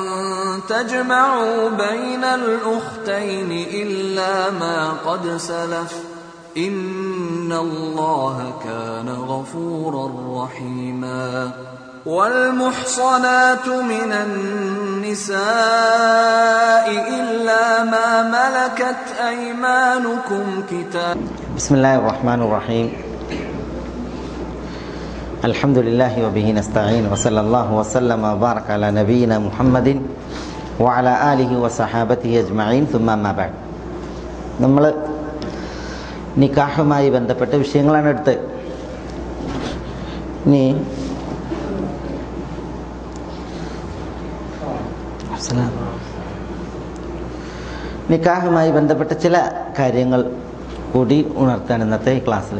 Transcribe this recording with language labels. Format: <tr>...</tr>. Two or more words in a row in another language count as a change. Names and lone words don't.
<ar>تجمعوا بين الأختين إلا ما قد سلف إن الله كان غفورا رحيما والمحصنات من النساء إلا ما ملكت أيمانكم كتاب بسم الله الرحمن الرحيم الحمد لله وبه نستعين وصلى الله وسلم وبارك على نبينا محمد وعلى آله وصحابته أجمعين ثم ما بعد</ar> <ml>നമ്മൾ നിക്കാഹുമായി ബന്ധപ്പെട്ട വിഷയങ്ങളാണ് എടുത്ത് ഇനി നിക്കാഹുമായി ബന്ധപ്പെട്ട ചില കാര്യങ്ങൾ കൂടി ഉണർത്താൻ ഇന്നത്തെ ക്ലാസ്സിൽ.</ml>